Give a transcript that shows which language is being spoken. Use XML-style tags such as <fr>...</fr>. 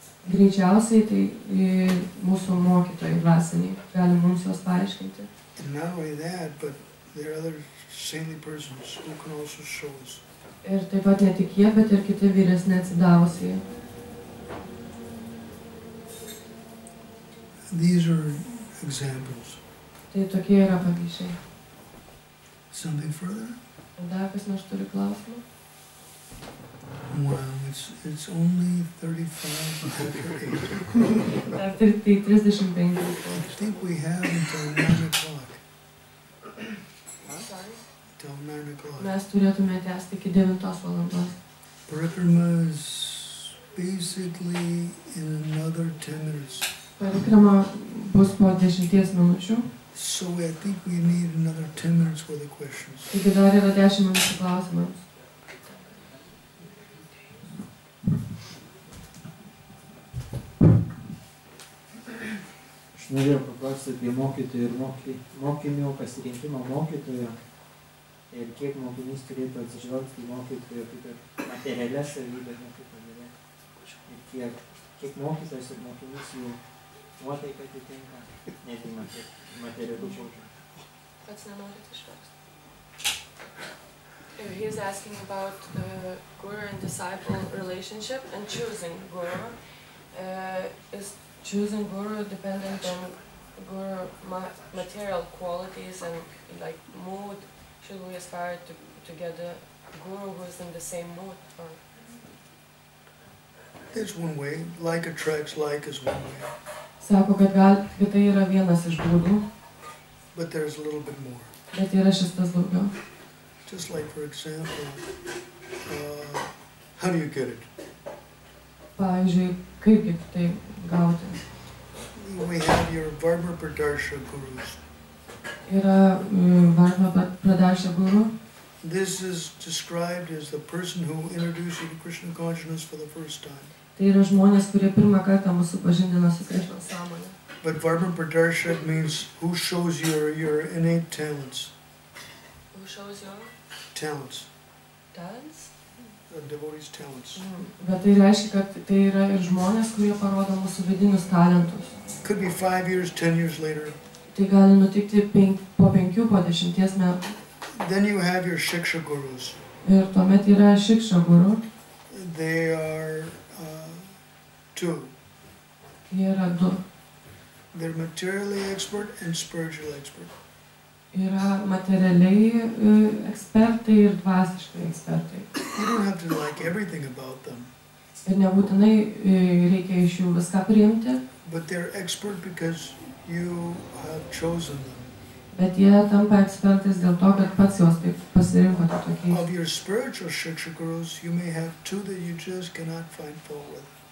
<lt>Greičiausiai tai mūsų mokytojai dvasiniai gali mums juos paaiškinti.</lt> <en>And not only that, but there are other saintly persons who can also show us.</en> <lt>Ir taip pat ne tik jie, bet ir kiti vyresni atsidavusiai.</lt> <en>These are examples.</en> <lt>Tai tokie yra pavyzdžiai.</lt> <en>Something further?</en> <lt>Dar kas nors turi klausimą?</lt> <en>Wow, it's only 35 after 8.</en> <lt>Dar tai 35.</lt> <en>I think we have until 9 o'clock. Sorry? Till 9 o'clock.</en> <lt>Mes turėtume tęsti iki 9 valandos.</lt> <en>Parikrama is basically in another 10 minutes.</en> <lt>Parikrama bus po 10 minučių.</lt> <en>So I think we need another 10 minutes for the questions.</en> <lt>Taigi dar yra 10 minučių klausimams. Aš norėjau paklausti apie mokytojų ir mokinio pasirinkimą mokytojo ir kiek mokinys turėtų atsižvelgti į mokytojo kaip ir materialias savybės mokykloje ir kiek mokytojas ir mokinys jų nuotaika atitinka, netgi materialų požiūrį. Pats nenorit išversti.</lt> <en>He's asking about guru and disciple relationship and choosing guru. Is choosing guru dependent on guru material qualities and like mood? Should we aspire to get a guru who is in the same mood? Or? It's one way. Like attracts like is one way.</en> <lt>Sako, kad tai yra vienas iš būdų.</lt> <en>But there's a little bit more.</en> <lt>Bet yra šis tas daugiau.</lt> <en>Just like, for example, how do you get it?</en> <lt>Pavyzdžiui, kaipgi tai gauti?</lt> <en>We have your Varma Pradarsha gurus.</en> <lt>Yra Varma Pradarsha guru.</lt> <en>This is described as the person who introduced you to Krishna consciousness for the first time.</en> <lt>Tai yra žmonės, kurie pirmą kartą mus supažindina su Krishna sąmonė.</lt> <en>But Varma Pradarsha means who shows your innate talents. Who shows your Talents. talents? A devotee's talents.</en> <lt>Bet tai reiškia, kad tai yra ir žmonės, kurie parodo mūsų vidinius talentus.</lt> <en>Could be 5 years, 10 years later.</en> <lt>Tai gali nutikti po 5, po 10 metų.</lt> <en>Then you have your Shiksha gurus.</en> <lt>Ir tuomet yra Shiksha guru.</lt> <en>They are two.</en> <lt>Jie yra du.</lt> <en>They're materially expert and spiritual expert.</en> <lt>Yra materialiai ekspertai ir dvasiškai ekspertai.</lt> <en>You don't have to like everything about them.</en> <lt>Ir nebūtinai reikia iš jų viską priimti.</lt> <en>But they're expert because you have chosen them.</en> <lt>Bet jie tampa ekspertais dėl to, kad pats juos taip pasirinkote tokiais.</lt> <en>Of your spiritual Shiksha gurus, you may have two that you just cannot find fault with.</en>